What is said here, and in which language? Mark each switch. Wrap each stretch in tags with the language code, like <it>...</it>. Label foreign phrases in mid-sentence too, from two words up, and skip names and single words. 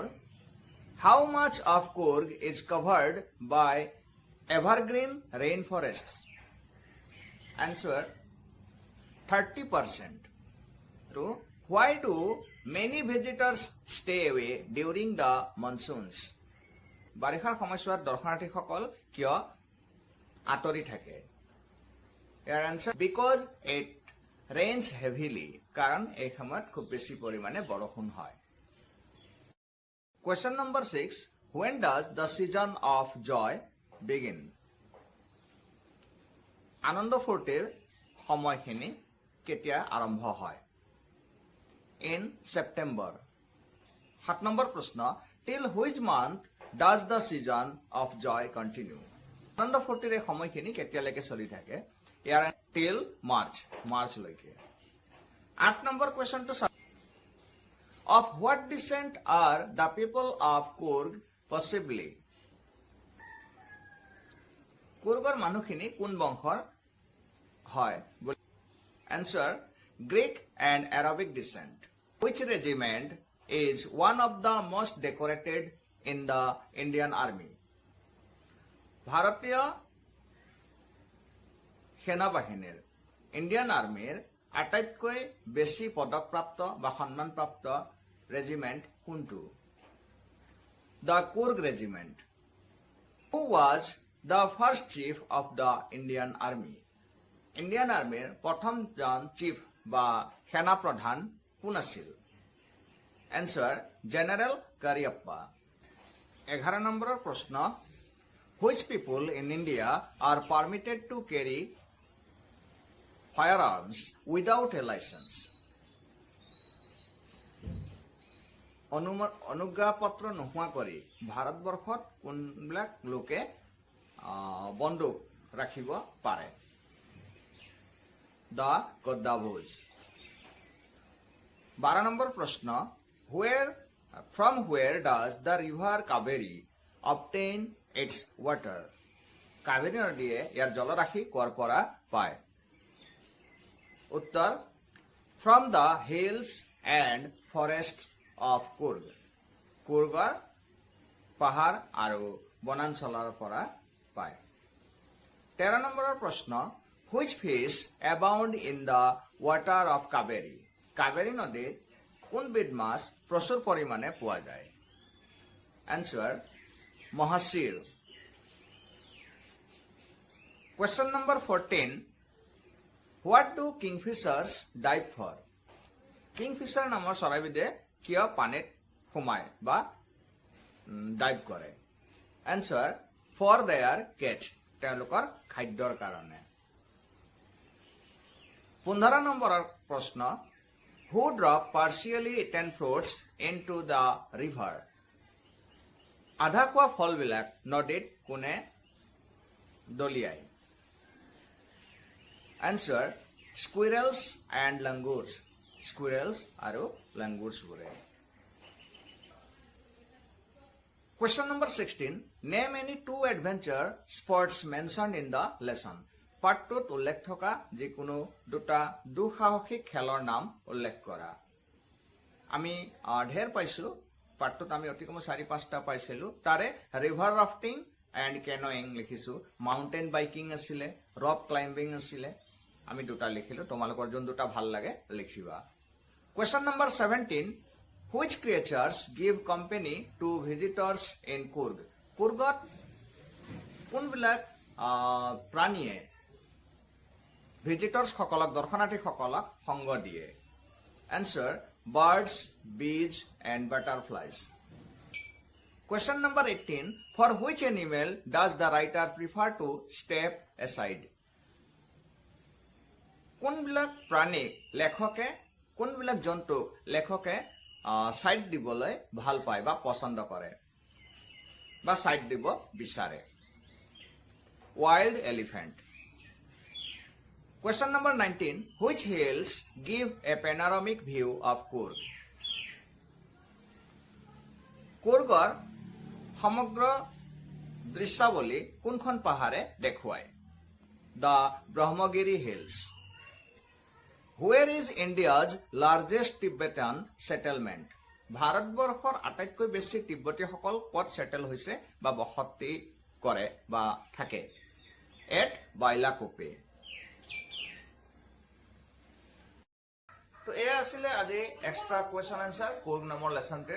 <en>How much of Coorg is covered by evergreen rainforests? Answer. 30%. 2. Why do many visitors stay away during the monsoons?</en> <as>বাৰিষাৰ সময়ছোৱাত দৰ্শনাৰ্থীসকল কিয় আঁতৰি থাকে?</as> <en>ইয়াৰ answer, because it rains heavily,</en> <as>কাৰণ এই সময়ত খুব বেছি পৰিমাণে বৰষুণ হয়।</as> <en>Question number 6. When does the season of joy begin?</en> <as>আনন্দ ফূৰ্তিৰ সময়খিনি কেতিয়া আৰম্ভ হয়?</as> <en>In September.</en> <as>7 নম্বৰ প্ৰশ্ন,</as> <en>till which month does the season of joy continue?</en> <as>আনন্দ ফূৰ্তিৰ এই সময়খিনি কেতিয়ালৈকে চলি থাকে?</as> <en>ইয়াৰ till March</en> <as>লৈকে। 8 নম্বৰ কুৱেশ্যনটো</as> <en>Of what descent are the people of Coorg possibly?</en> <as>Coorgৰ মানুহখিনি কোন বংশৰ হয়?</as> <en>Answer. Greek and Arabic descent. Which regiment is one of the most decorated in the Indian Army?</en> <as>ভাৰতীয় সেনাবাহিনীৰ ইণ্ডিয়ান আৰ্মিৰ আটাইতকৈ বেছি পদকপ্ৰাপ্ত বা সন্মানপ্ৰাপ্ত regiment kuntu?</as> <en>The Coorg regiment. Who was the first chief of the Indian Army?</en> <as>Indian Army প্ৰথম জন chief বা সেনা প্ৰধান কোন আছিল?</as> <en>Answer. General Cariappa.</en> <as>11 নম্বৰৰ প্ৰশ্ন,</as> <en>which people in India are permitted to carry firearms without a license?</en> <as>অনুজ্ঞাপত্ৰ নোহোৱা কৰি ভাৰতবৰ্ষত কোনবিলাক লোকে বন্দুক ৰাখিব পাৰে? The Koddavos. 12 নম্বৰ প্ৰশ্ন,</as> <en>from where does the river Kaveri obtain its water?</en> <as>কাবেৰী নদীয়ে ইয়াৰ জলৰাশি ক'ৰ পৰা পায়? উত্তৰ,</as> <en>from the hills and forests of Coorg.</en> <as>Coorgৰ পাহাৰ আৰু বনাঞ্চলৰ পৰা পায়। 13 নম্বৰৰ প্ৰশ্ন,</as> <en>which fish abound in the water of Kaveri?</en> <as>কাবেৰী নদীত কোনবিধ মাছ প্ৰচুৰ পৰিমাণে পোৱা যায়?</as> <en>Answer. মহাশিৰ। Question number 14. What do kingfishers dive for?</en> <as>কিংফিছাৰ নামৰ চৰাইবিধে কিয় পানীত সোমায় বা ডাইভ কৰে?</as> <en>Answer. For their catch.</en> <as>তেওঁলোকৰ খাদ্যৰ কাৰণে। 15 নম্বৰৰ প্ৰশ্ন,</as> <en>who drop partially eaten fruits into the river?</en> <as>আধা খোৱা ফলবিলাক নদীত কোনে দলিয়ায়?</as> <en>Answer. Squirrels and langurs. Squirrels আৰু langurs বোৰে। Question number 16. Name any two adventure sports mentioned in the lesson.</en> <as>পাঠটোত উল্লেখ থকা যিকোনো দুটা দুঃসাহসিক খেলৰ নাম উল্লেখ কৰা। আমি ঢেৰ পাইছো, পাঠটোত আমি অতি কম 4-5টা পাইছিলো। তাৰে</as> <en>river rafting and canoeing</en> <as>লিখিছো,</as> <en>mountain biking</en> <as>আছিলে,</as> <en>rock climbing</en> <as>আছিলে। আমি দুটা লিখিলো, তোমালোকৰ যোন দুটা ভাল লাগে লিখিবা।</as> <en>Question number 17. Which creatures give company to visitors in Coorg?</en> <as>Coorgot কোনবিলাক প্ৰাণীয়ে ভিজিটৰ্ছ সকলক দৰ্শনাৰ্থী সকলক সংগ দিয়ে?</as> <en>Answer: birds, bees and butterflies. Question number 18. For which animal does the writer prefer to step aside?</en> <as>কোনবিলাক প্ৰাণীক লেখকে কোনবিলাক জন্তুক লেখকে সাইড দিবলৈ ভাল পায় বা পছন্দ কৰে বা সাইড দিব বিচাৰে?</as> <en>Wild elephant. Question number 19. Which hills give a panoramic view of Coorg?</en> <as>Coorgor সমগ্ৰ দৃশ্যাৱলী কোনখন পাহাৰে দেখুৱায়?</as> <en>The Brahmagiri Hills. Where is India's largest Tibetan settlement?</en> <as>ভাৰতবৰ্ষৰ আটাইতকৈ বেছি তিব্বতীসকল ক'ত সেটেল হৈছে বা বসতি কৰে বা থাকে?</as> <en>At Bailakuppe.</en> <as>তো এয়া আছিলে আজি</as> <en>extra question answer</en> <as>কোৰ্গ নামৰ লেসনটোৰ।</as>